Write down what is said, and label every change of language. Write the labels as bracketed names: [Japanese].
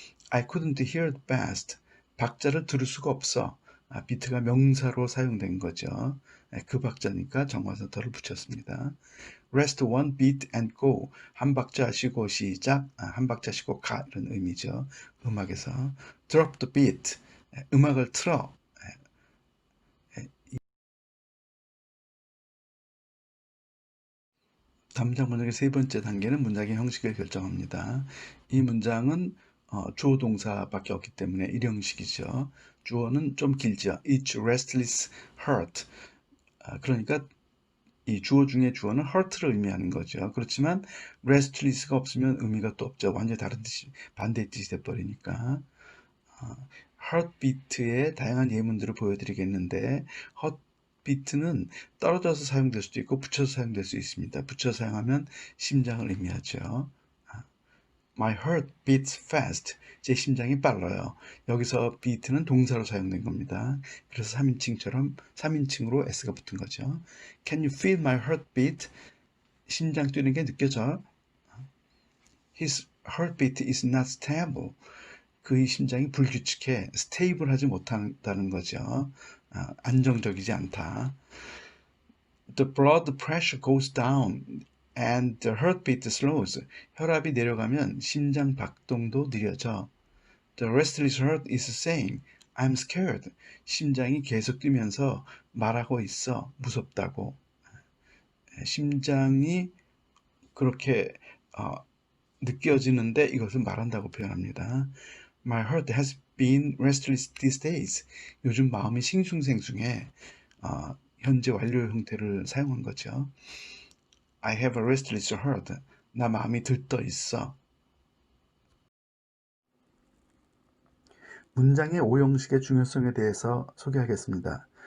[English] I couldn't hear the best. [Korean] 박자를 들을 수가 없어. 비트가 명사로 사용된 거죠. 그 박자니까 정관사 덜을 붙였습니다. [English] Rest one beat and go. [Korean] 한 박자 쉬고 시작, 한 박자 쉬고 가 이런 의미죠. 음악에서 [English] drop the beat. [Korean] 음악을 틀어. 담장 번역의 세 번째 단계는 문장의 형식을 결정합니다. 이 문장은 주어 동사밖에 없기 때문에 일형식이죠. 주어는 좀 길죠. [English] Each restless heart. [Korean] 그러니까 이 주어 중에 주어는 hurt를 의미하는 거죠. 그렇지만 restless가 없으면 의미가 또 없죠. 완전히 다른 뜻이, 반대의 뜻이 돼버리니까. heartbeat의 다양한 예문들을 보여드리겠는데 heartbeat는 떨어져서 사용될 수도 있고 붙여서 사용될 수 있습니다. 붙여서 사용하면 심장을 의미하죠. [English] My heart beats fast. [Korean] 제 심장이 빨라요. 여기서 beat는 동사로 사용된 겁니다. 그래서 3인칭으로 s가 붙은 거죠. [English] Can you feel my heartbeat? [Korean] 심장 뛰는 게 느껴져? [English] His heartbeat is not stable. [Korean] 그의 심장이 불규칙해, 스테이블하지 못한다는 거죠. 안정적이지 않다. [English] The blood pressure goes down and the heartbeat slows. [Korean] 혈압이 내려가면 심장 박동도 느려져. [English] The restless heart is saying, I'm scared. [Korean] 심장이 계속 뛰면서 말하고 있어. 무섭다고. 심장이 그렇게 느껴지는데 이것을 말한다고 표현합니다. [English] My heart has been restless these days. [Korean] 요즘 마음이 싱숭생숭해. 현재 완료 형태를 사용한 거죠. [English] I have a restless heart. [Korean] 나 마음이 들떠 있어. 문장의 오형식의 중요성에 대해서 소개하겠습니다.